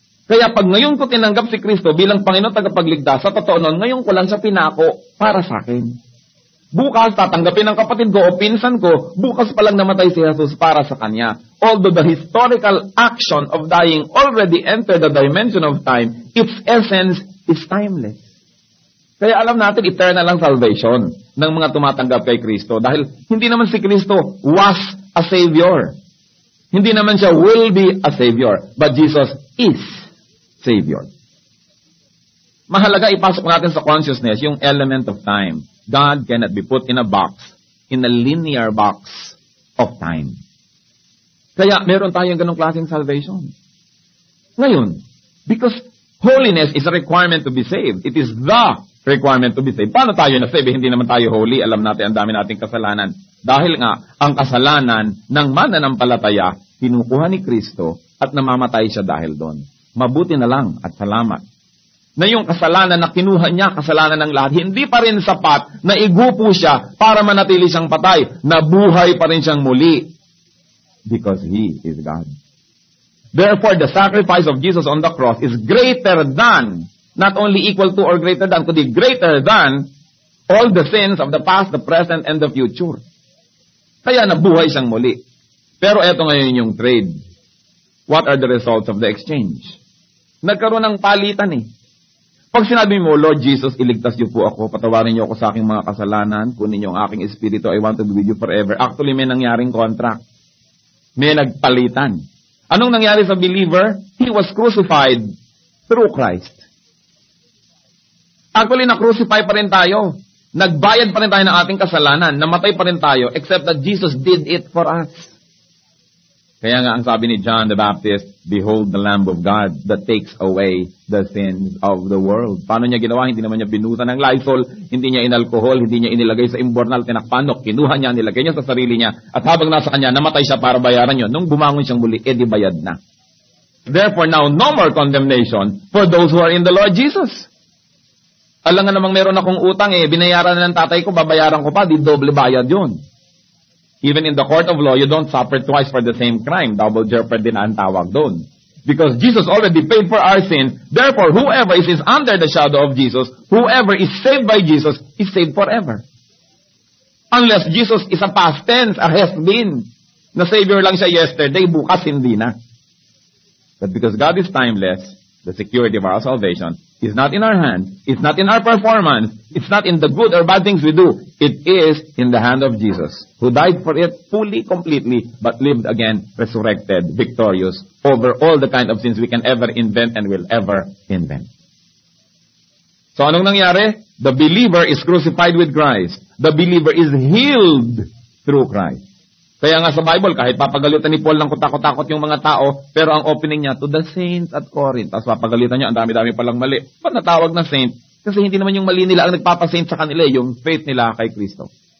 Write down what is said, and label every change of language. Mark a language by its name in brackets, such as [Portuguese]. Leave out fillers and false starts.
[Filipino] Kaya pag ngayon ko tinanggap si Kristo bilang Panginoon tagapagligtas, sa totoo nun, ngayon ko lang siya pinako para sa akin. Bukas, tatanggapin ng kapatid ko o pinsan ko, bukas pa lang namatay si Jesus para sa kanya. [English] Although the historical action of dying already entered the dimension of time, its essence is timeless. [Filipino] Kaya alam natin, eternal ang salvation ng mga tumatanggap kay Kristo. Dahil hindi naman si Kristo [English] was a Savior. [Filipino] Hindi naman siya [English] will be a Savior. But Jesus is Savior. [Filipino] Mahalaga ipasok natin sa consciousness yung [English] element of time. God cannot be put in a box, in a linear box of time. [Filipino] Kaya meron tayong ganong klaseng salvation. Ngayon, [English] because holiness is a requirement to be saved. It is the requirement to be saved. [Filipino] Paano tayo na-save? Hindi naman tayo holy. Alam natin, ang dami nating kasalanan. Dahil nga, ang kasalanan ng mananampalataya, kinukuha ni Kristo at namamatay siya dahil doon. Mabuti na lang at salamat na yung kasalanan na kinuha niya, kasalanan ng lahat, hindi pa rin sapat na igupo siya para manatili siyang patay. Nabuhay pa rin siyang muli. [English] Because He is God. Therefore, the sacrifice of Jesus on the cross is greater than, not only equal to or greater than, kundi greater than all the sins of the past, the present, and the future. [Filipino] Kaya nabuhay siyang muli. Pero eto ngayon yung trade. [English] What are the results of the exchange? [Filipino] Nagkaroon ng palitan eh. Pag sinabi mo, Lord Jesus, iligtas niyo po ako, patawarin niyo ako sa aking mga kasalanan, kunin niyo ang aking espiritu, [English] I want to be with you forever. [Filipino] Actually, may nangyaring contract. May nagpalitan. Anong nangyari sa believer? [English] He was crucified through Christ. [Filipino] Actually, na-crucify pa rin tayo. Nagbayad pa rin tayo ng ating kasalanan. Namatay pa rin tayo, [English] except that Jesus did it for us. [Filipino] Kaya nga ang sabi ni John the Baptist, [English] behold the Lamb of God that takes away the sins of the world. [Filipino] Paano niya ginawa? Hindi naman niya binuta ng Lysol, hindi niya inalkohol, hindi niya inilagay sa imbornal tinakpanok, kinuha niya, nilagay niya sa sarili niya, at habang nasa kanya, namatay siya para bayaran yun. Nung bumangon siyang muli, di bayad na. [English] Therefore, now, no more condemnation for those who are in the Lord Jesus. [Filipino] Alam nga namang meron akong utang binayaran na ng tatay ko, babayaran ko pa, di doble bayad yun. [English] Even in the court of law, you don't suffer twice for the same crime. [Filipino] Double jeopardy na ang tawag doon. [English] Because Jesus already paid for our sin. Therefore, whoever is under the shadow of Jesus, whoever is saved by Jesus, is saved forever. Unless Jesus is a past tense, a has-been. [Filipino] Na Savior lang siya yesterday, bukas hindi na. [English] But because God is timeless, the security of our salvation is not in our hands, it's not in our performance, it's not in the good or bad things we do. It is in the hand of Jesus, who died for it fully, completely, but lived again, resurrected, victorious, over all the kind of sins we can ever invent and will ever invent. [Filipino] So anong nangyari? [English] The believer is crucified with Christ. The believer is healed through Christ. [Filipino] Kaya nga sa Bible, kahit papagalitan ni Paul ng kutakot-takot yung mga tao, pero ang opening niya, to the saints at Corinth. Tapos papagalitan niya, ang dami-dami palang mali. Ba't natawag na saint? Kasi hindi naman yung mali nila ang nagpapasaint sa kanila, yung faith nila kay Kristo.